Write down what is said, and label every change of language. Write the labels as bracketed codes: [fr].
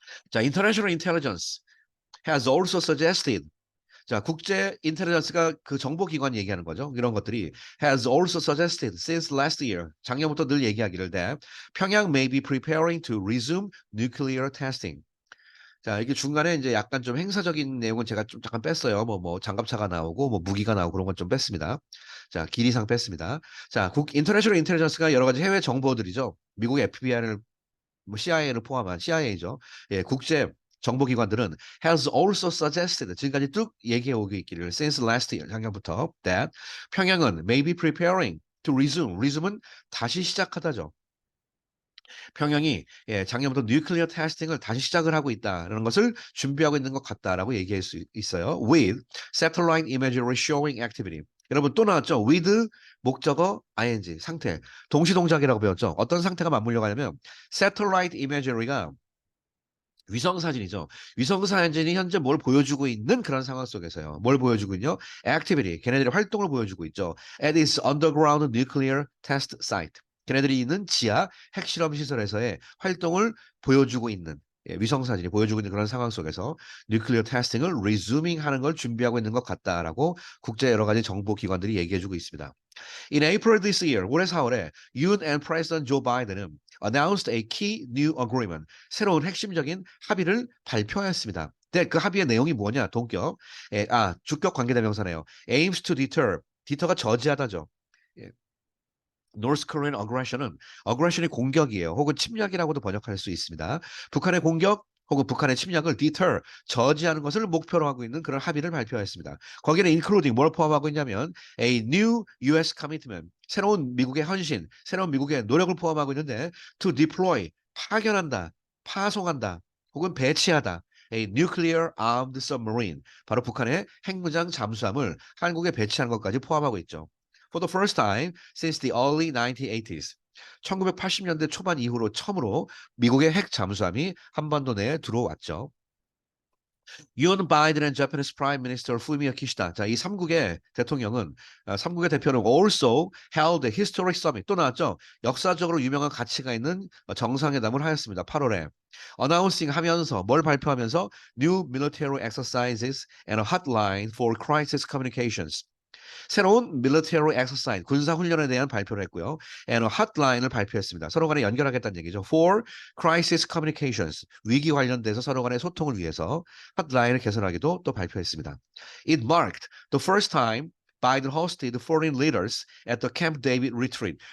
[ko] 자, [en] international intelligence has also suggested. [ko] 자, 국제 인텔리전스가 그 정보기관 얘기하는 거죠. 이런 것들이 [en] has also suggested since last year. [ko] 작년부터 늘 얘기하기를 [en] that 평양 may be preparing to resume nuclear testing. [ko] 자, 이게 중간에 이제 약간 좀 행사적인 내용은 제가 좀 잠깐 뺐어요. 뭐 장갑차가 나오고, 뭐 무기가 나오고 그런 건 좀 뺐습니다. 자, 길이상 뺐습니다. 자, 인터내셔널 인텔리전스가 여러 가지 해외 정보들이죠. 미국의 FBI를, 뭐 CIA를 포함한 CIA죠. 예, 국제 정보기관들은 [en] has also suggested [ko] 지금까지 쭉 얘기해 오고 있기를 [en] since last year [ko] 작년부터 that 평양은 [en] may be preparing to resume [ko] 은 다시 시작하다죠. 평양이 작년부터 뉴클리어 테스팅을 다시 시작을 하고 있다는 것을 준비하고 있는 것 같다라고 얘기할 수 있어요. [en] With satellite imagery showing activity. [ko] 여러분 또 나왔죠. with 목적어 ing 상태 동시동작이라고 배웠죠. 어떤 상태가 맞물려 가냐면 satellite imagery가 위성 사진이죠. 위성 사진이 현재 뭘 보여주고 있는 그런 상황 속에서요. 뭘 보여주고 있냐? activity. 걔네들의 활동을 보여주고 있죠. [en] at its underground nuclear test site. [ko] 걔네들이 있는 지하 핵실험 시설에서의 활동을 보여주고 있는 위성 사진이 보여주고 있는 그런 상황 속에서 뉴클리어 테스팅을 resuming 하는 걸 준비하고 있는 것 같다라고 국제 여러 가지 정보 기관들이 얘기해주고 있습니다. [en] In April this year, [ko] 올해 4월에 [en] Yoon and President Joe Biden은 announced a key new agreement, [ko] 새로운 핵심적인 합의를 발표하였습니다. 네, 그 합의의 내용이 뭐냐? 동격. 주격 관계대명사네요. [en] aims to deter. [ko] 디터가 저지하다죠. 예, [en] North Korean aggression [ko] 이 공격이에요. 혹은 침략이라고도 번역할 수 있습니다. 북한의 공격 혹은 북한의 침략을 deter, 저지하는 것을 목표로 하고 있는 그런 합의를 발표했습니다. 거기는 including 뭘 포함하고 있냐면 [en] a new US commitment, [ko] 새로운 미국의 헌신, 새로운 미국의 노력을 포함하고 있는데 [en] to deploy, [ko] 파견한다, 파송한다, 혹은 배치하다. [en] A nuclear armed submarine, [ko] 바로 북한의 핵무장 잠수함을 한국에 배치하는 것까지 포함하고 있죠. [en] For the first time since the early 1980s. [ko] 1980년대 초반 이후로 처음으로 미국의 핵 잠수함이 한반도 내에 들어왔죠. [en] 유엔 바이든 and Japanese Prime Minister Fumio Kishida. [ko] 자, 이 삼국의 대통령은 삼국의 대표는 [en] also held a historic summit. [ko] 또 나왔죠. 역사적으로 유명한 가치가 있는 정상회담을 하였습니다. 8월에. [en] announcing [ko] 하면서 뭘 발표하면서 [en] new military exercises and a hotline for crisis communications. [ko] 새로운 military exercise, 군사 훈련에 대한 발표를 했고요. [en] and a hotline [ko] 을 발표했습니다. 서로 간에 연결하겠다는 얘기죠. [en] For crisis communications, [ko] 위기 관련돼서 서로 간의 소통을 위해서 hotline을 개설하기도 또 발표했습니다. [en] It marked the first time Biden hosted foreign leaders at the Camp David retreat.